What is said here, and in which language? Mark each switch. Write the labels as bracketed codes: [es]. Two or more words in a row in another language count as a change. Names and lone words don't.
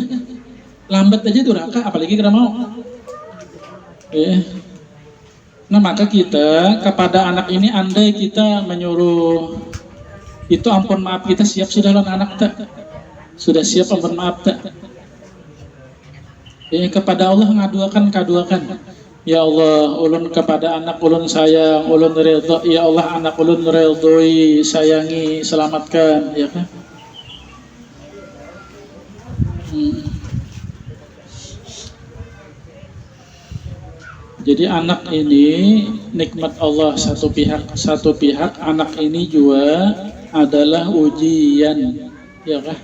[bjn] Lambat aja durhaka, apalagi kada mau. Nah maka kita kepada anak ini, andai kita menyuruh, itu ampun maaf kita siap sudah lawan anak tak? Sudah siap ampun maaf tak? Kepada Allah ngaduakan. [ar] يا الله, [bjn] ulun kepada anak ulun sayang, ulun ridho. [ar] يا الله, [bjn] anak ulun ridhoi, sayangi, selamatkan, ya kan? Jadi anak ini nikmat Allah satu pihak anak ini juga adalah ujian Ya kah?